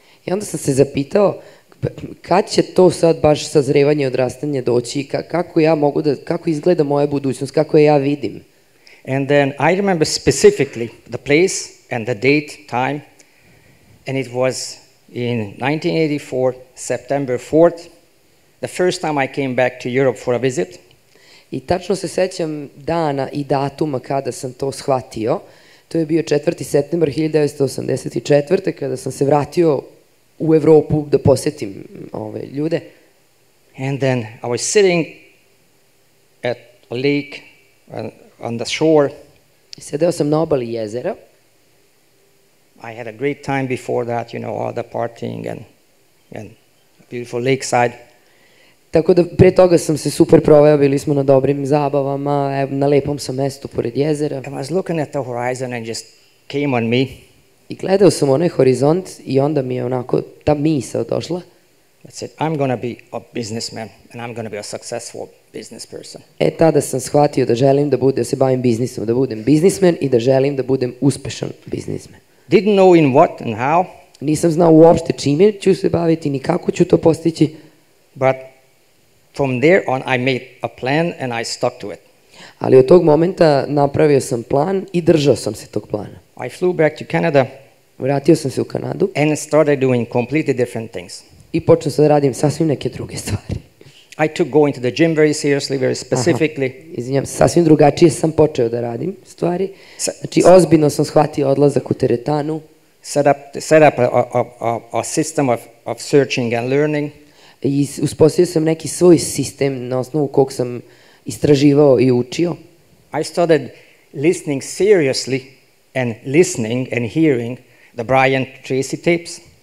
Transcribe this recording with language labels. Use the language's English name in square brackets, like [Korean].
[Serbian] I onda sam se zapitao, kad će to sad baš sazrevanje, odrastanje doći, kako izgleda moja budućnost, kako je ja vidim. [English] And then I remember specifically the place and the date, time, and it was in 1984, September 4th, the first time I came back to Europe for a visit. [Serbian] I tačno se sećam dana i datuma kada sam to shvatio. To je bio 4. septembar 1984. kada sam se vratio u Evropu da posetim ove ljude. [English] And then I was sitting at a lake on the shore. [Serbian] Sedeo sam na obali jezera. [English] I had a great time before that, you know, all the partying and beautiful lakeside. [Serbian] Tako da pre toga sam se super proveo, bili smo na dobrim zabavama, na lepom sam mestu pored jezera. [English] And I was looking at the horizon and just came on me. [Serbian] I gledao sam onaj horizont i onda mi je onako ta misao došla. [English] That's it. I'm going to be a businessman and I'm going to be a successful business person. [Serbian] Tada sam shvatio da želim da se bavim biznisom, da budem biznismen i da želim da budem uspešan biznismen. [English] Didn't know in what and how. [Serbian] Nisam znao uopšte čime ću se baviti, ni kako ću to postići. [English] But from there on I made a plan and I stuck to it. [Serbian] Ali od tog momenta napravio sam plan i držao sam se tog plana. [English] I flew back to Canada. [Serbian] Vratio sam se u Kanadu. [English] And started doing completely different things. [Serbian] I počeo sam da radim sasvim neke druge stvari. [English] I took going to the gym very seriously, very specifically. [Serbian] Izvinjam, sasvim drugačije sam počeo da radim stvari. Znači, ozbiljno sam shvatio odlazak u teretanu. [English] Set up a system of searching and learning. [Serbian] I uspostavio sam neki svoj sistem na osnovu kog sam istraživao i učio. [English] I started listening seriously and listening and hearing the Brian Tracy tapes.